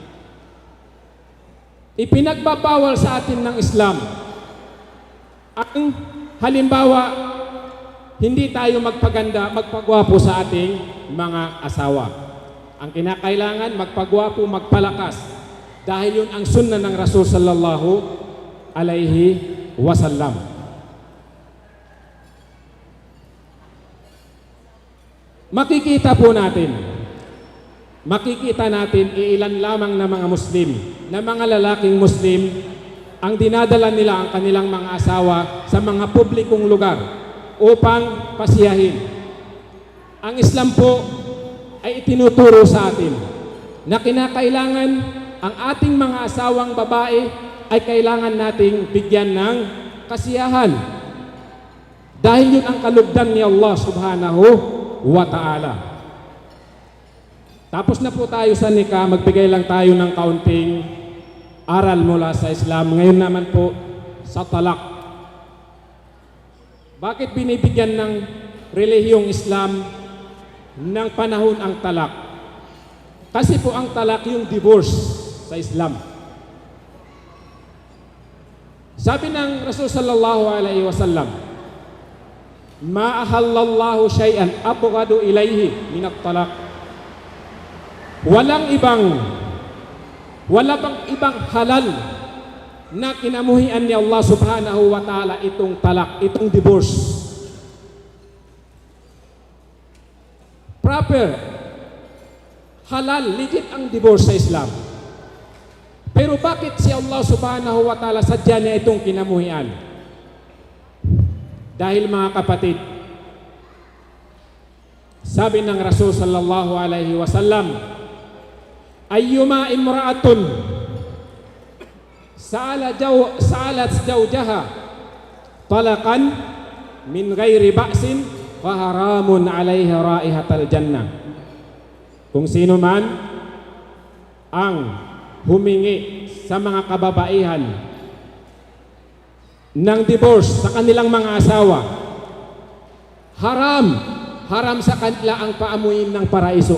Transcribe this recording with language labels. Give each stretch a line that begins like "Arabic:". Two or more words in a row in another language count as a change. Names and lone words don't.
Filipino: Ipinagbabawal sa atin ng Islam ang halimbawa, hindi tayo magpaganda, magpagwapo sa ating mga asawa. Ang kinakailangan, magpagwapo, magpalakas. Dahil yun ang sunnah ng Rasul
Arabic: صلى الله عليه وسلم.
Filipino: Makikita natin ilan lamang na mga Muslim, na mga lalaking Muslim, ang dinadala nila ang kanilang mga asawa sa mga publikong lugar upang pasiyahin. Ang Islam po ay itinuturo sa atin na kinakailangan ang ating mga asawang babae ay kailangan nating bigyan ng kasiyahan. Dahil yun ang kalugdan ni Allah
Arabic: سبحانه وتعالى.
Filipino: Tapos na po tayo sa nikah, magbigay lang tayo ng kaunting aral mula sa Islam. Ngayon naman po sa talak. Bakit binibigyan ng relihiyong Islam ng panahon ang talak? Kasi po ang talak yung divorce sa Islam. Sabi ng Rasul
Arabic: صلى الله عليه وسلم ما أحل الله شيئا أبغض إليه من الطلاق.
Filipino: Wala bang ibang halal na kinamuhian ni Allah
Arabic: سبحانه وتعالى
Filipino: itong talak, itong divorce. Proper, halal, legit ang divorce sa Islam. Pero bakit si Allah
Arabic: سبحانه وتعالى
Filipino: sadya niya itong kinamuhian? Dahil mga kapatid, sabi ng Rasul
Arabic: صلى الله عليه وسلم أيما امرأة سألت زوجها طلاقا من غير بأس فحرام عليها رائحة الجنة.
Filipino: Kung sino man ang humingi sa mga kababaihan ng divorce sa kanilang mga asawa, haram sa kanila ang paamuin ng paraiso.